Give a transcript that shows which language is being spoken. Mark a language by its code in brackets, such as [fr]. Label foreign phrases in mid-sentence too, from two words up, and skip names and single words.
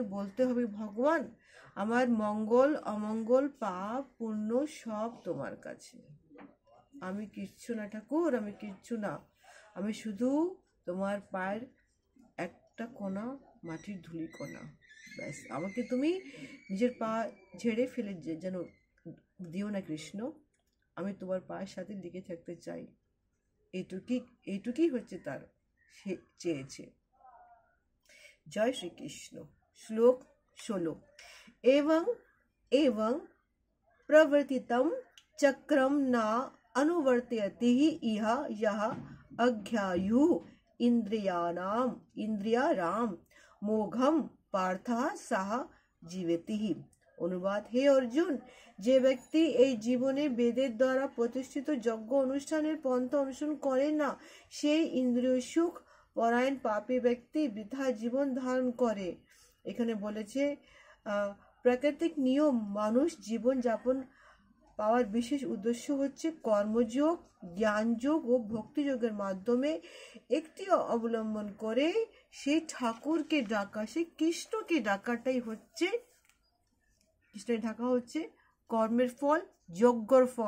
[bn] বলতে হবে ভগবান আমার মঙ্গল অমঙ্গল পাপ পুণ্য সব তোমার কাছে, আমি কিচ্ছু না ঠাকুর, আমি কিচ্ছু না, আমি শুধু তোমার পায়ের একটা কোনা মাটির ধুলি কোনা, ব্যাস আমাকে তুমি নিজের পা ঝেড়ে ফেলে যেন দিও না কৃষ্ণ, আমি তোমার পায়ের সাথে দিকে থাকতে চাই। এইটুকুই হচ্ছে তার সে চেয়েছে। জয় শ্রীকৃষ্ণ। [sa] শ্লোক 16 एवं प्रवर्तितं चक्रम न अनुवर्तयति इह यः अज्ञायुः इंद्रियाणाम मोघम पार्थः सह जीवति। [bn] অনুবাদ, হে অর্জুন, যে ব্যক্তি এই জীবনে বেদের দ্বারা প্রতিষ্ঠিত যজ্ঞ অনুষ্ঠানের পন্থা অনুসরণ করে না, সেই ইন্দ্রিয় সুখ পরায়ণ পাপী ব্যক্তি বৃথা জীবন ধারণ করে। এখানে বলেছে প্রাকৃতিক নিয়ম মানুষ জীবন যাপন পাওয়ার বিশেষ উদ্দেশ্য হচ্ছে কর্মযোগ, জ্ঞানযোগ ও ভক্তিযোগের মাধ্যমে একটি অবলম্বন করে সেই ঠাকুরকে ডাকা, সেই কৃষ্ণকে ডাকাটাই হচ্ছে কৃষ্ণের ঢাকা হচ্ছে কর্মের ফল, যজ্ঞর ফল।